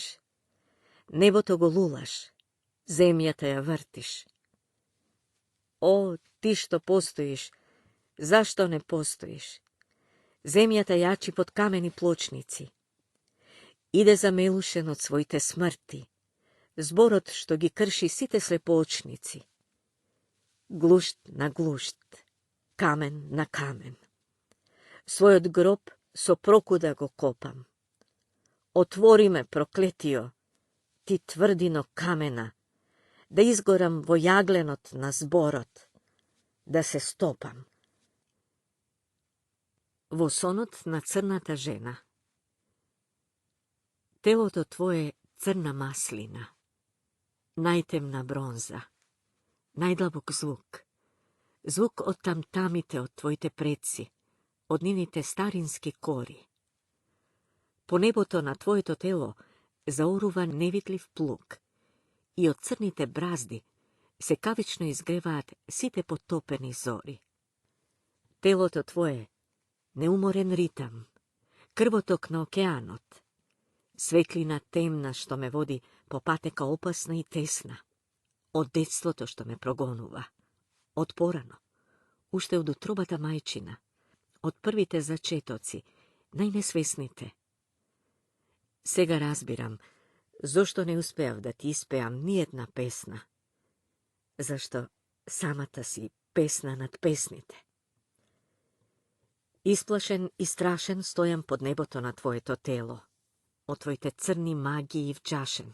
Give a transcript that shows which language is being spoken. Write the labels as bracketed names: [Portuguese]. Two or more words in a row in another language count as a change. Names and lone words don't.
[Macedonian] Небо то го лулаш, земја те ја вртиш. О, ти што постоиш, зошто не постоиш? Земја те јачи под камени плочници. Иде замелушен од својте смрти, зборот што ги крши сите слепоочници. Глушт на глушт, камен на камен. Свој од гроб со прокуда го копам. Отвори ме, проклетио, ти тврдино камена, да изгорам војагленот на зборот, да се стопам. Восонот на црната жена. Тело то твое црна маслина, најтемна бронза, најдлабок звук, звук од тамтамите од твојте предци, од нините старински кори. По небото на твоето тело заорува невидлив плуг и од црните бразди се кавично изгреваат сите потопени зори. Тело то твое, неуморен ритам, крвоток на океанот, светлина темна што ме води по патека опасна и тесна, од детство то што ме прогонува, од порано, уште од утробата мајчина, од првите зачетоци, најнесвесните. Сега разбирам, зошто не успеав да ти испеам ниедна песна, зошто самата си песна над песните. Исплашен и страшен стојам под небото на твое то тело, од твојте црни магии вчаршен.